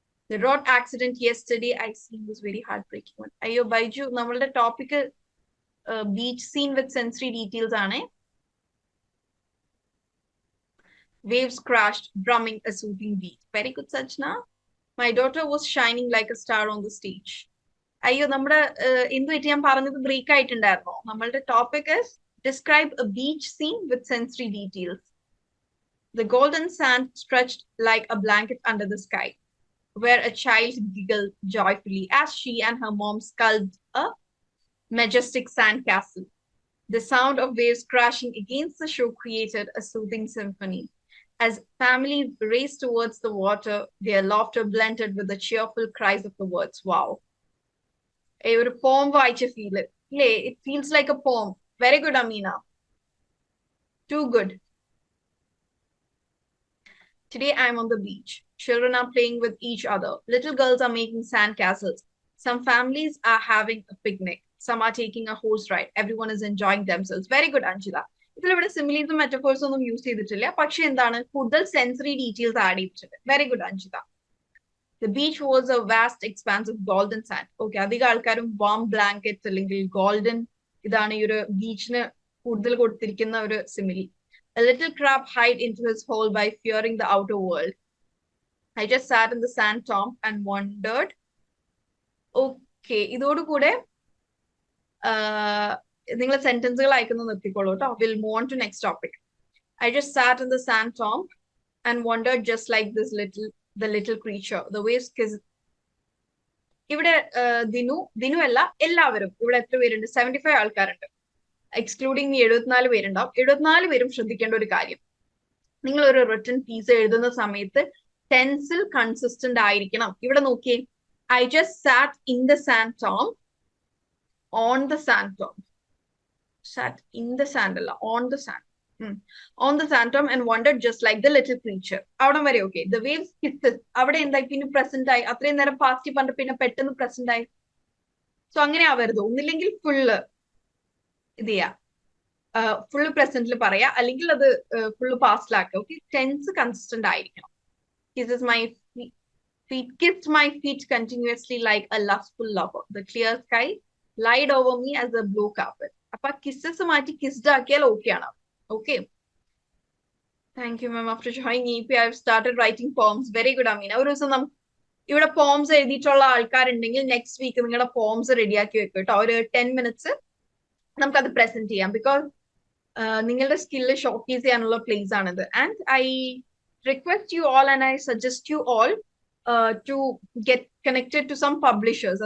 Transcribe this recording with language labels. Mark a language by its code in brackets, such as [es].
[en] The road accident yesterday I seen was very heartbreaking one. [ml] Ayyo, Baiju, നമ്മളുടെ topic [en] beach scene with sensory details [ml] ആണ്. [en] Waves crashed, drumming a soothing beat. Very good, Sajna. My daughter was shining like a star on the stage. [ml] അയ്യോ, നമ്മുടെ എന്ത് പറ്റി ഞാൻ പറഞ്ഞത് break ആയിട്ടുണ്ടായിരുന്നോ? [en] നമ്മളുടെ topic is describe a beach scene with sensory details. The golden sand stretched like a blanket under the sky, where a child giggled joyfully as she and her mom sculled a majestic sand castle. The sound of waves crashing against the shore created a soothing symphony. As families raced towards the water, their laughter blended with the cheerful cries of the words. Wow. A poem വായിച്ച feel. It feels like a poem. Very good, Amina. Too good. Today I'm on the beach. Children are playing with each other. Little girls are making sand castles. Some families are having a picnic. Some are taking a horse ride. Everyone is enjoying themselves. Very good, Anjila. [ml] ഇതിലിവിടെ സിമിലീസും മെറ്റഫോഴ്സും ഒന്നും use ചെയ്തിട്ടില്ല, പക്ഷെ എന്താണ് കൂടുതൽ sensory details add ചെയ്തിട്ടുണ്ട്. [en] Very good, Anjitha. The beach was a vast expanse of golden sand. [ml] Okay, അധികം ആൾക്കാരും warm blankets അല്ലെങ്കിൽ golden ഇതാണ് ഈ ഒരു ബീച്ചിന് കൂടുതൽ കൊടുത്തിരിക്കുന്ന ഒരു simile. [en] A little crab hid into his hole by fearing the outer world. I just sat in the sand tomb and wondered. [ml] Okay, ഇതോടുകൂടെ നിങ്ങൾ സെന്റൻസുകൾ അയക്കുന്നത് നിർത്തിക്കോളൂ കേട്ടോ. [en] We'll move on to next topic. I just sat in the sand tomb and wondered just like the little creature. The waves kissed. [ml] ഇവിടെ ദിനു അല്ല, എല്ലാവരും ഇവിടെ എത്ര പേരുണ്ട്? 75 ആൾക്കാരുണ്ട്, എക്സ്ക്ലൂഡിങ് 74 പേരുണ്ടാവും. 74 പേരും ശ്രദ്ധിക്കേണ്ട ഒരു കാര്യം, നിങ്ങൾ ഒരു റിട്ടൺ പീസ് എഴുതുന്ന സമയത്ത് ടെൻസിൽ കൺസിസ്റ്റന്റ് ആയിരിക്കണം. ഇവിടെ നോക്കിയേ, [en] I just sat in the sand tomb, on the sand tomb. Sat in the sand അല്ല, on the sand. On the sand tomb and wondered just like the little creature. [ml] അവിടെ വരെ okay. [en] The waves kisses. [ml] അവിടെ എന്തായി? പിന്നെ present ആയി. അത്രയും നേരം past പറഞ്ഞ പിന്നെ പെട്ടെന്ന് പ്രസന്റ് ആയി. സോ അങ്ങനെ ആവരുത്. ഒന്നില്ലെങ്കിൽ ഫുള്ള് ഇത് ചെയ്യാ, ഫുള്ള് പ്രസന്റിൽ പറയാ, അല്ലെങ്കിൽ അത് ഫുള്ള് പാസ്റ്റിലാക്കുക. ഓക്കെ, ടെൻസ് കൺസിസ്റ്റന്റ് ആയിരിക്കണം. [en] Kisses my feet, kissed my feet continuously like a lustful lover. The clear sky lied over me as a blue carpet. [ml] അപ്പൊ കിസ്സസ് മാറ്റി കിസ്ഡ് ആക്കിയാൽ ഓക്കെ ആണ്. [en] Okay. Thank you, ma'am. After joining EP, I've started writing poems. Very good, Amina. [ml] ഒരു ദിവസം ഇവിടെ poems എഴുതിയിട്ടുള്ള ആൾക്കാരുണ്ടെങ്കിൽ next week നിങ്ങളുടെ പോംസ് റെഡിയാക്കി വെക്കും കേട്ടോ. ഒരു 10 minutes നമുക്കത് പ്രസന്റ് ചെയ്യാം. ബിക്കോസ് നിങ്ങളുടെ സ്കില്ല് ഷോക്കേസ് ചെയ്യാനുള്ള പ്ലേസ് ആണിത്. [en] And I request you all and I suggest you all to get connected to some publishers.